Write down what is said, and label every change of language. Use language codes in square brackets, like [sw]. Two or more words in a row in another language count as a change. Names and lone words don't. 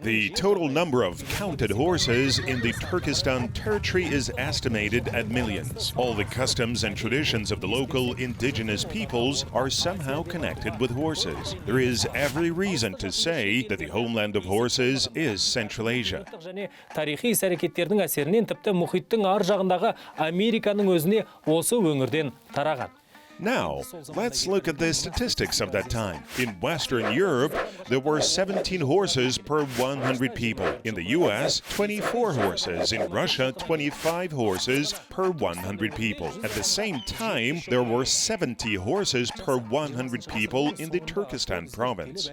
[en] The total number of counted horses in the Turkestan territory is estimated at millions. All the customs and traditions of the local indigenous peoples are somehow connected with horses. There is every reason to say that the homeland of horses is Central Asia. [kk] Тарихи іс-әрекеттердің әсерінен тіпті мұхиттың ар жағындағы Американың өзіне осы өңірден тараған. [en] Now, let's look at the statistics of that time. In Western Europe, there were 17 horses per 100 people. In the US, 24 horses. In Russia, 25 horses per 100 people. At the same time, there were 70 horses per 100 people in the Turkestan province.